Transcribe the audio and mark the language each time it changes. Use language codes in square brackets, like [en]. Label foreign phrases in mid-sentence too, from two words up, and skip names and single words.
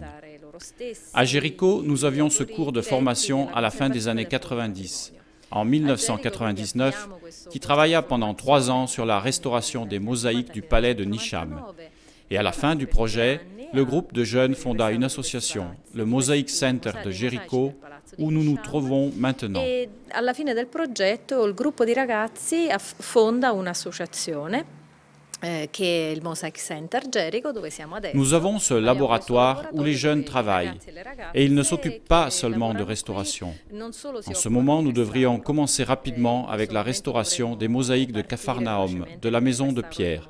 [fr] À Jéricho, nous avions ce cours de formation à la fin des années 90, en 1999, qui travailla pendant 3 ans sur la restauration des mosaïques du palais de Nisham. Et à la fin du projet, le groupe de jeunes fonda une association, le Mosaic Center de Jéricho, où nous nous trouvons maintenant. Et à la [it] fine del progetto, il gruppo di ragazzi fonda un'associazione. [fr] Nous avons ce laboratoire où les jeunes travaillent et ils ne s'occupent pas seulement de restauration. En ce moment, nous devrions commencer rapidement avec la restauration des mosaïques de Capharnaüm, de la maison de Pierre.